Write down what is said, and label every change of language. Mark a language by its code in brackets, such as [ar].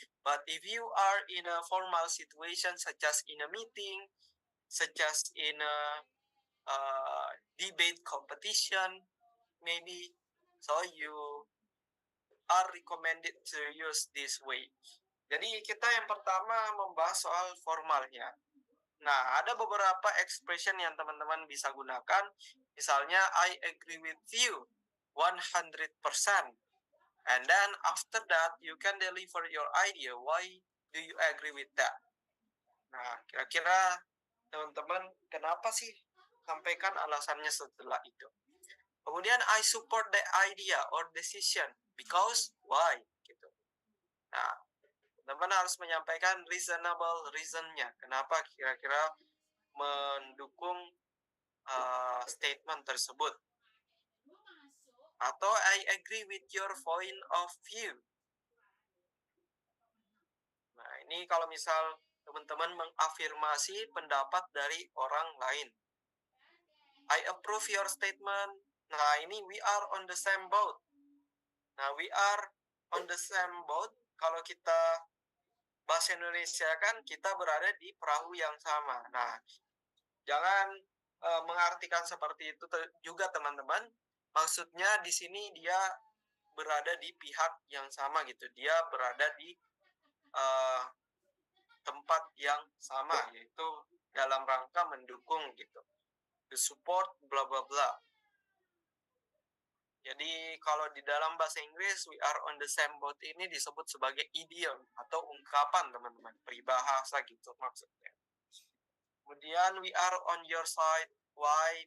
[en] But if you are in a formal situation such as in a meeting, such as in a debate competition, maybe, so you are recommended to use this way. [id] Jadi kita yang pertama membahas soal formalnya. Nah, ada beberapa expression yang teman-teman bisa gunakan. Misalnya, [en] I agree with you 100%. And then after that, you can deliver your idea. Why do you agree with that? [id] Nah, kira-kira teman-teman kenapa sih sampaikan alasannya setelah itu? Kemudian, [en] I support the idea or decision because why? [id] Gitu. Nah, teman-teman harus menyampaikan reasonable reason-nya. Kenapa kira-kira mendukung statement tersebut. Atau [en] I agree with your point of view. [id] Nah, ini kalau misal teman-teman mengafirmasi pendapat dari orang lain. [en] I approve your statement. [id] Nah, ini [en] we are on the same boat. [id] Nah, [en] we are on the same boat. [id] Kalau kita bahasa Indonesia kan kita berada di perahu yang sama. Nah, jangan mengartikan seperti itu juga teman-teman. Maksudnya di sini dia berada di pihak yang sama gitu. Dia berada di tempat yang sama, yaitu dalam rangka mendukung gitu. [en] To support bla bla bla. [id] Jadi kalau di dalam bahasa Inggris [en] we are on the same boat [id] ini disebut sebagai idiom atau ungkapan teman-teman, peribahasa gitu maksudnya. Kemudian [en] we are on your side, why?